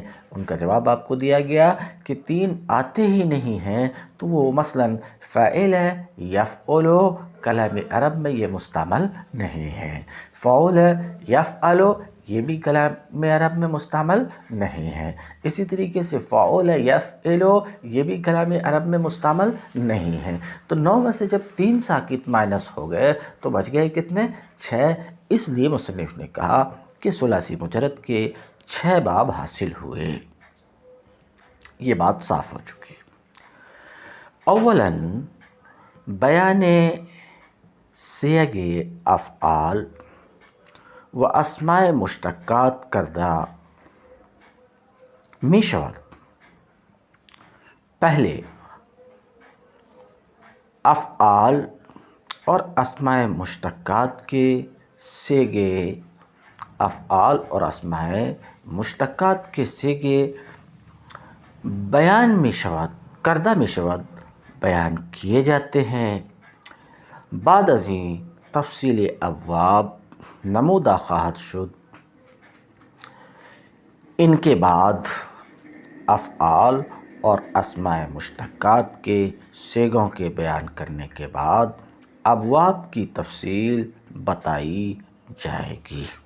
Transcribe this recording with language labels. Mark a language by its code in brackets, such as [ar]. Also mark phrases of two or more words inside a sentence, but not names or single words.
[ur] ان کا جواب آپ کو دیا گیا کہ 3 آتے ہی نہیں ہیں، تو وہ مثلاً فعل یفعل کلام عرب میں یہ مستعمل نہیں ہے، فعل یفعل یہ بھی کلام عرب میں مستعمل نہیں ہے، اسی طریقے سے فعل یفعل یہ بھی کلام عرب میں مستعمل نہیں ہے۔ تو 9 میں سے جب 3 ساکت مائنس ہو گئے تو بچ گئے کتنے؟ 6۔ اس لیے مصنف نے کہا کہ ثلاثی مجرد کے 6 باب حاصل ہوئے۔ یہ بات صاف ہو چکی۔ [fa] اولاً بیان صیغ افعال و اسماء مشتقات کردہ می شود۔ [ur] پہلے افعال اور اسماء مشتقات کے صیغے، افعال اور اسماء مشتقات کے صیغے [fa] بیان می شود، کردہ می شود، [ur] بیان کیے جاتے ہیں۔ [fa] بعد ازیں تفصیل ابواب نمودہ خواہد شد۔ [ur] ان کے بعد افعال اور اسماء مشتقات کے صیغوں کے بیان کرنے کے بعد ابواب کی تفصیل بتائی جائے گی۔